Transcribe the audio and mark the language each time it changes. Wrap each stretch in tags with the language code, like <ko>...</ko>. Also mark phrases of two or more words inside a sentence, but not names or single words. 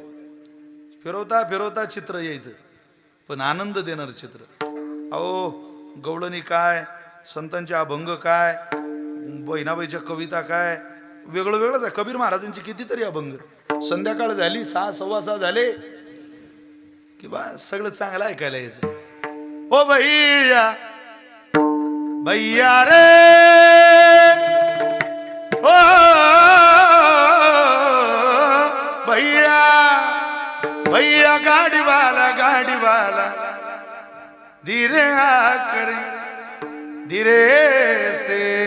<mr>फिरवता फिरवता चित्र यायचं, पण आनंद देणार चित्र. अहो गवळणी काय, संतांचे अभंग काय, बहिणाबाईच्या कविता काय वेगळं वेगळंच आहे. कबीर महाराजांची कितीतरी अभंग. संध्याकाळ झाली 6 सव्वा 6 झाले की बा सगळं चांगलं ऐकायला यायचं.</mr> <hi>ओ भैया भैया रे ओ भैया भैया गाड़ी वाला धीरे आकर धीरे से</hi>